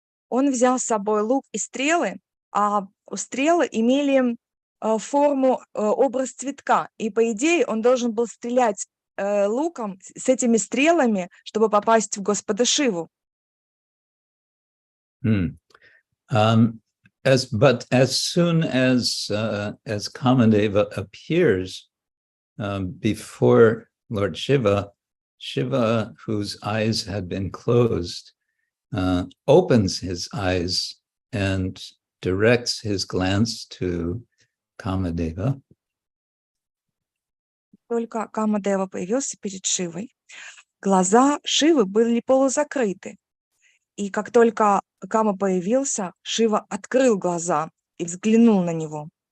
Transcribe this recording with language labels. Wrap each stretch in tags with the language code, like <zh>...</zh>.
<ru>Он взял с собой лук и стрелы, а стрелы имели форму, образ цветка. И по идее он должен был стрелять луком с этими стрелами, чтобы попасть в Господа Шиву.</ru> <en>But as soon as Kamadeva appears before Lord Shiva, Shiva, whose eyes had been closed, opens his eyes and directs his glance to Kamadeva.</en> <ru>Только Камадева появился перед Шивой, глаза Шивы были полузакрыты. И как только Кама появился, Шива открыл глаза и взглянул на него.</ru>